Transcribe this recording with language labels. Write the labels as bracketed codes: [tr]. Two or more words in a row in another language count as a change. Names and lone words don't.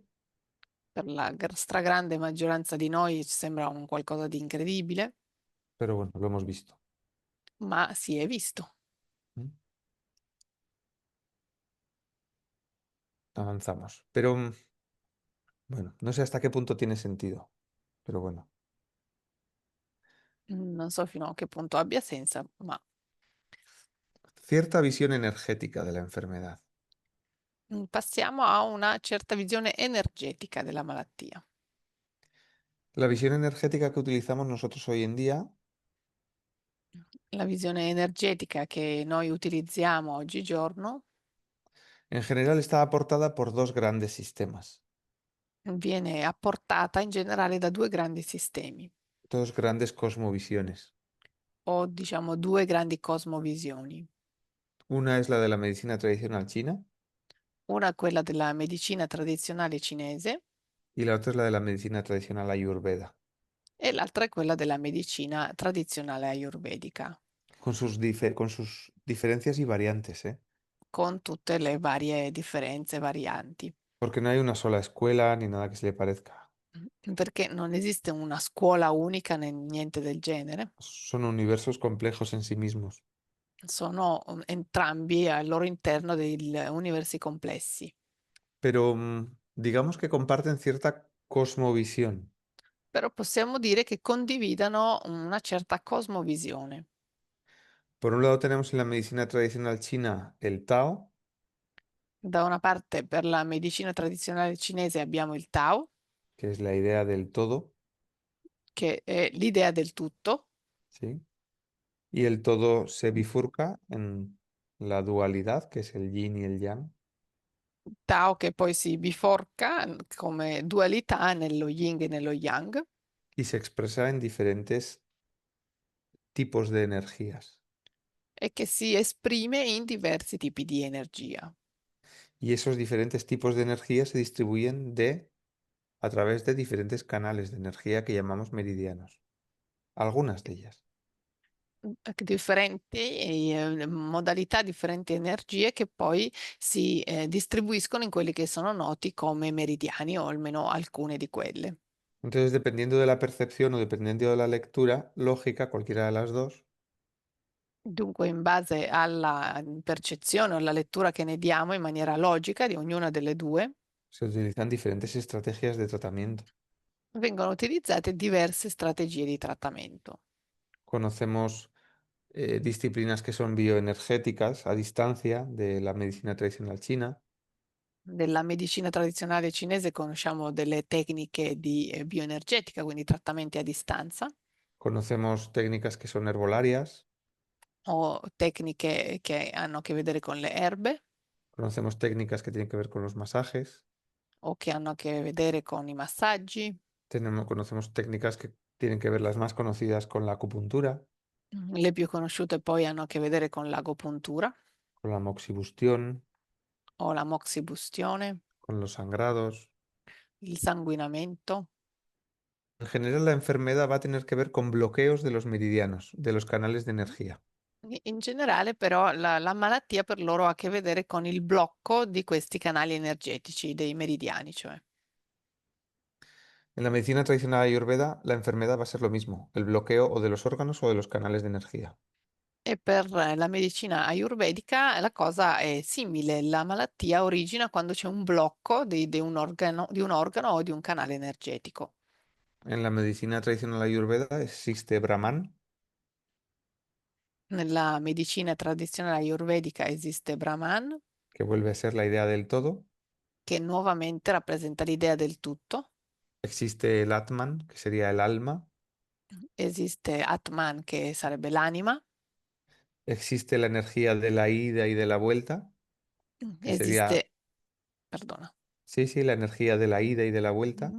[it] Per la stragrande maggioranza di noi sembra un qualcosa di incredibile, [es] pero bueno, lo hemos visto. [it] ma si è visto. [es] ¿Mm? Avanzamos. Pero bueno, no sé hasta qué punto tiene sentido, pero bueno. [it] Non so fino a che punto abbia senso, ma [es] Cierta visión energética de la enfermedad. [it] passiamo a una certa visione energetica della malattia. [es] La visión energética que utilizamos nosotros hoy en día, [it] La visione energetica che noi utilizziamo oggigiorno [es] en general está aportada por dos grandes sistemas, [it] viene apportata in generale da due grandi sistemi [es] dos grandes cosmovisiones. [it] o diciamo due grandi cosmovisioni. [es] Una es la de la medicina tradicional china [it] Una è quella della medicina tradizionale cinese [es] y la otra es la de la medicina tradicional ayurveda, [it] e l'altra è quella della medicina tradizionale ayurvedica, [es] con sus diferencias y variantes, ¿eh? [it] con tutte le varie differenze, varianti, [es] Porque no hay una sola escuela ni nada que se le parezca. [it] perché non esiste una scuola unica né niente del genere. [es] Son universos complejos en sí mismos. [it] Sono entrambi al loro interno dei universi complessi, [es] Pero digamos que comparten cierta cosmovisión. [it] però possiamo dire che condividano una certa cosmovisione. [es] Por un lado tenemos en la medicina tradicional china el Tao, [it] Da una parte per la medicina tradizionale cinese abbiamo il Tao, [es] que es la idea del todo, [it] che è l'idea del tutto, [es] ¿sí? Y el todo se bifurca en la dualidad, que es el yin y el yang, [it] Tao che poi si biforca come dualità nello yin e nello yang [es] y se expresa en diferentes tipos de energías. [it] e che si esprime in diversi tipi di energia. [es] Y esos diferentes tipos de energía se distribuyen a través de diferentes canales de energía que llamamos meridianos. Algunas de ellas. [it] differenti modalità, differenti energie che poi si distribuiscono in quelli che sono noti come meridiani o almeno alcune di quelle. [es] Entonces, dependiendo de la percepción o dependiendo de la lectura lógica, cualquiera de las dos, [it] Dunque, in base alla percezione o alla lettura che ne diamo in maniera logica di ognuna delle due, [es] se utilizan diferentes estrategias de tratamiento. [it] vengono utilizzate diverse strategie di trattamento. [es] Conocemos disciplinas que son bioenergéticas a distancia de la medicina tradicional china. [it] Nella medicina tradizionale cinese conosciamo delle tecniche di bioenergetica, quindi trattamenti a distanza, [es] Conocemos técnicas que son herbolarias. [it] o tecniche che hanno a che vedere con le erbe [es] Conocemos técnicas que tienen que ver con los masajes. [it] o che hanno a che vedere con i massaggi. [es] Conocemos técnicas que tienen que ver las más conocidas con la acupuntura, [it] Le più conosciute poi hanno a che vedere con l'agopuntura [es] con la moxibustión, [it] o la moxibustione, [es] con los sangrados. [it] il sanguinamento. [es] En general, la enfermedad va a tener que ver con bloqueos de los meridianos, de los canales de energía. [it] In generale però la malattia per loro ha a che vedere con il blocco di questi canali energetici, dei meridiani cioè. [es] En la medicina tradicional ayurveda, la enfermedad va a ser lo mismo, el bloqueo o de los órganos o de los canales de energía. [it] E per la medicina ayurvedica la cosa è simile, la malattia origina quando c'è un blocco di un organo o di un canale energetico. [es] En la medicina tradicional ayurveda existe Brahman, [it] Nella medicina tradizionale ayurvedica esiste Brahman, [es] que vuelve a ser la idea del todo. [it] che nuovamente rappresenta l'idea del tutto. [es] Existe el Atman, que sería el alma. [it] Esiste Atman, che sarebbe l'anima. [es] Existe la energía de la ida y de la vuelta, que sería, [it] Esiste, perdona, [es] sí, sí, la energía de la ida y de la vuelta,